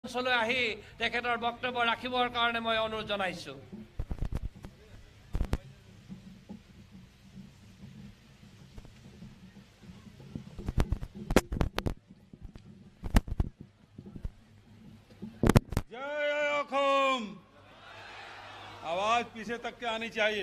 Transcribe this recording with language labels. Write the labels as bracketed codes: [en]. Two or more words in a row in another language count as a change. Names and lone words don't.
[as] মঞ্চলৈ আহি তেখেতৰ বক্তব্য ৰাখিবৰ কাৰণে মই অনুৰোধ জনাইছো। জয় অসম। [hi] आवाज पीछे तक के आनी चाहिए।